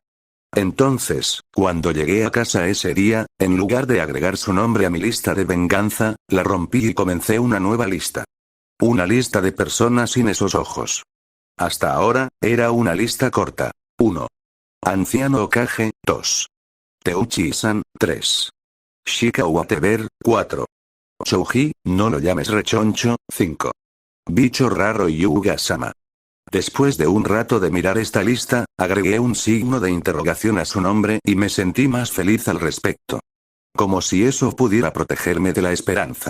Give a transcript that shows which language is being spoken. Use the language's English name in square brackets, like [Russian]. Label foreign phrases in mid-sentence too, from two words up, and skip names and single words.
[Spanish] Entonces, cuando llegué a casa ese día, en lugar de agregar su nombre a mi lista de venganza, la rompí y comencé una nueva lista. Una lista de personas sin esos ojos. Hasta ahora, era una lista corta. 1. Anciano Hokage, 2. Teuchi-san, 3. Shika Whatever, 4. Shouji, no lo llames rechoncho, 5. Bicho raro Yuga-sama. Después de un rato de mirar esta lista, agregué un signo de interrogación a su nombre y me sentí más feliz al respecto. Como si eso pudiera protegerme de la esperanza.